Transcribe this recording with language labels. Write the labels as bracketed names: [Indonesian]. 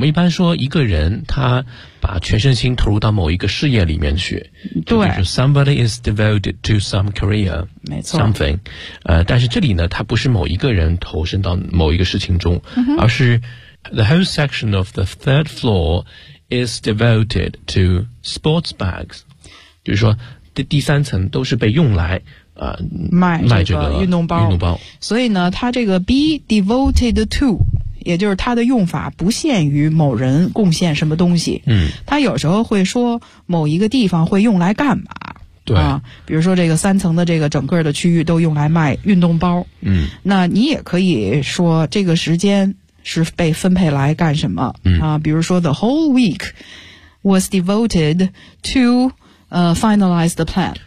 [Chinese] 我们一般说一个人他把全身心投入到某一个事业里面去。对。 [English] 就是 somebody is devoted to some career, something. [Chinese] 但是这里呢他不是某一个人投身到某一个事情中、嗯、 [English] 而是 the whole section of the third floor,is devoted to sports bags. [Chinese] 就是说第三层都是被用来卖这个运动包。运动包。所以呢它这个 be devoted to, 也就是它的用法不限于某人贡献什么东西。嗯。它有时候会说某一个地方会用来干嘛。对。比如说这个三层的这个整个的区域都用来卖运动包。嗯。那你也可以说这个时间是被分配来干什么、嗯、比如说 [English] the whole week was devoted to finalize the plan